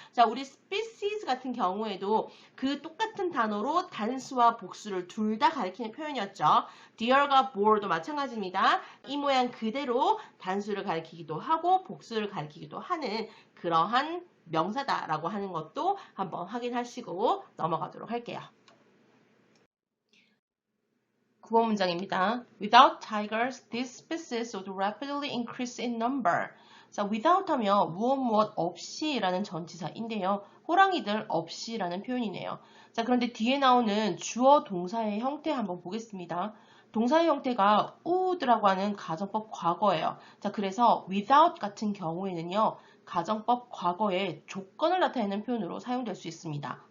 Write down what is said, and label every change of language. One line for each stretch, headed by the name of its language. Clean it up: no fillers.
Korean: 자, 우리 species 같은 경우에도 그 똑같은 단어로 단수와 복수를 둘 다 가리키는 표현이었죠. deer과 boar도 마찬가지입니다. 이 모양 그대로 단수를 가리키기도 하고 복수를 가리키기도 하는 그러한 명사다라고 하는 것도 한번 확인하시고 넘어가도록 할게요. 구원 문장입니다.
English: Without tigers, these species would rapidly increase in number.
Korean: 자, without 하면 무엇 없이라는 전치사인데요. 호랑이들 없이라는 표현이네요. 자, 그런데 뒤에 나오는 주어 동사의 형태 한번 보겠습니다. 동사의 형태가 would라고 하는 가정법 과거예요. 자, 그래서 without 같은 경우에는요. 가정법 과거의 조건을 나타내는 표현으로 사용될 수 있습니다.